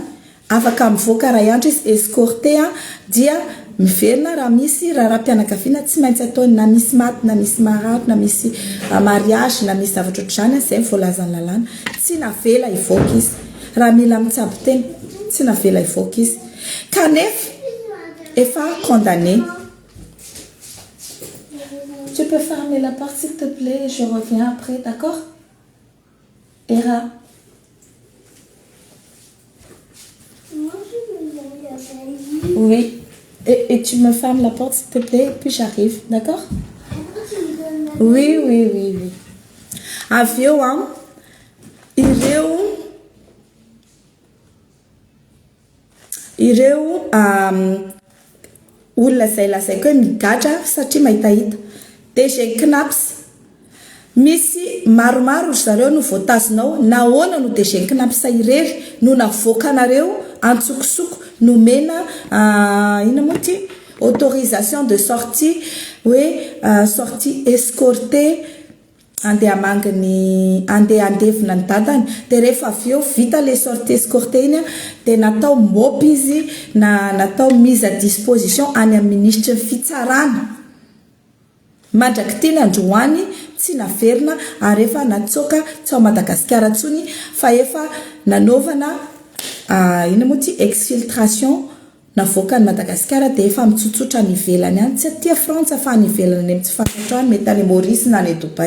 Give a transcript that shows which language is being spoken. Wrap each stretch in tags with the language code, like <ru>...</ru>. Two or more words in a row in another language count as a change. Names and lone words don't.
<mg>afaka mivoaka raha andro izy escorté dia miverina raha misy raha-pianakaviana tsy maintsy ataony na misy maty na misy marary na misy mariage na misy zavatra ohatr'izany zay voalazany lalàna tsy navela ivoaka izy raha mila mitsabo teny tsy navela ivoaka izy kanefa efa condamné.</mg> <fr>Tu peux fermer la porte s'il te plaît et je reviens après, d'accord? Era. Oui. Et tu me fermes la porte s'il te plaît et puis j'arrive, d'accord? Oui.</fr> <mg>Avio ireo olona zay lazaiko hoe migadra satria mahitahita DG Knaps misy maromaro zareo no voatazonao nahoana no DG Knaps irery no navoaka anareo antsokosoko no mena ina moa ty</mg> <fr>autorisation de sortie</fr> <mg>hoe</mg> <fr>sortie escortée</fr> <mg>andeha amangany andeha andevina ny dadany de rehefa avy eo vita</mg> <fr>le sortie escortée</fr> <mg>iny de natao mopy izy natao</mg> <fr>mise à disposition</fr> <mg>any amin'ny ministre ny fitsarana mandraky tiana androany tsy naverina ary efa natsoka tsy ao Madagasikara ntsony fa efa nanaovana ina moa ty exfiltration navoaka ny Madagasikara de efa mitsotsotra ny ivelany any tsy aty Frantsa fa ny ivelany any tsy fantatrany mety any Maurice na any Dubai.</mg>